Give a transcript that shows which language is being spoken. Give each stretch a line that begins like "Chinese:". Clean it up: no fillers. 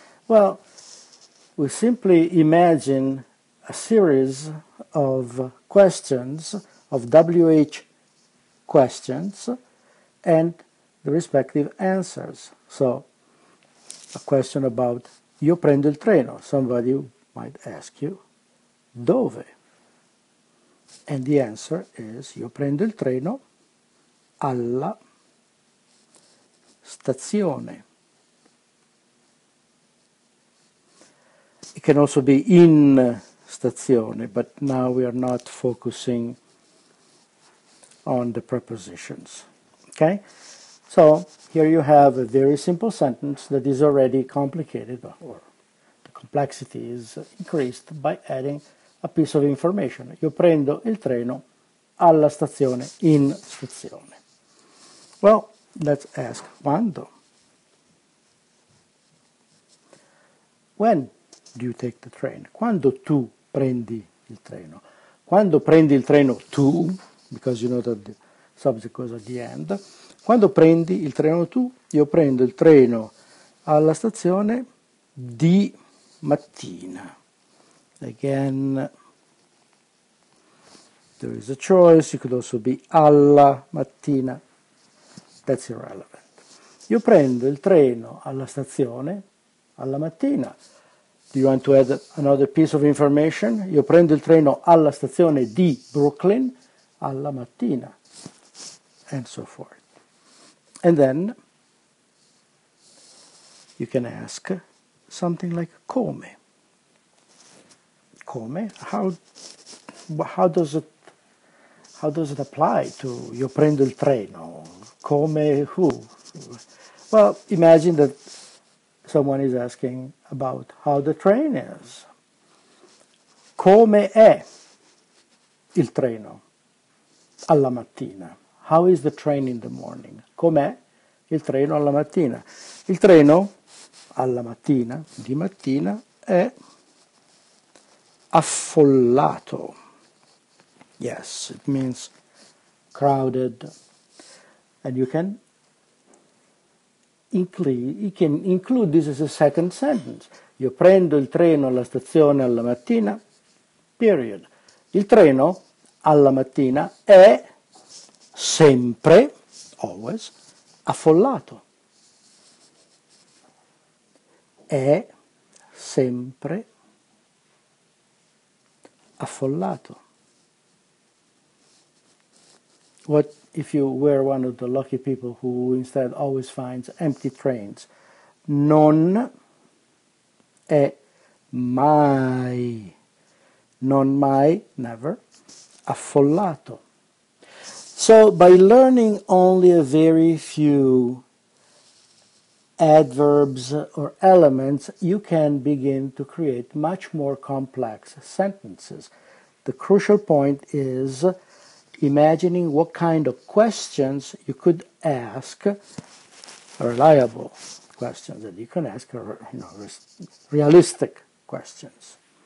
English: Well, we simply imagine a series of questions, of WH questions, and the respective answers. So, a question about
Italian: io prendo il treno.
English: Somebody might ask you, dove? And the answer is
Italian: io prendo il treno alla stazione.
English: It can also be
Italian: in stazione,
English: but now we are not focusing on the prepositions. Okay? So here you have a very simple sentence that is already complicated, or the complexity is increased by adding a piece of information.
Italian: Io prendo il treno alla stazione, in stazione.
English: Well, let's ask quando. When do you take the train?
Italian: Quando tu prendi il treno? Quando prendi il treno tu,
English: because you know that the subject goes at the end.
Italian: Quando prendi il treno tu? Io prendo il treno alla stazione di mattina.
English: Again, there is a choice. It could also be
Italian: alla mattina.
English: That's irrelevant.
Italian: Io prendo il treno alla stazione alla mattina.
English: Do you want to add another piece of information?
Italian: Io prendo il treno alla stazione di Brooklyn alla mattina,
English: and so forth. And then you can ask something like come. Come? How does it apply to
Italian: io prendo il treno?
English: Come who? Well, imagine that someone is asking about how the train is.
Italian: Come è il treno alla mattina?
English: How is the train in the morning?
Italian: Com'è il treno alla mattina? Il treno alla mattina, di mattina, è affollato.
English: Yes, it means crowded. And you can include this as a second sentence.
Italian: Io prendo il treno alla stazione alla mattina, period. Il treno alla mattina è sempre, always, affollato. È sempre affollato.
English: What if you were one of the lucky people who instead always finds empty trains?
Italian: Non è mai, non mai, never, affollato.
English: So by learning only a very few adverbs or elements, you can begin to create much more complex sentences. The crucial point is imagining what kind of questions you could ask, reliable questions that you can ask, realistic questions.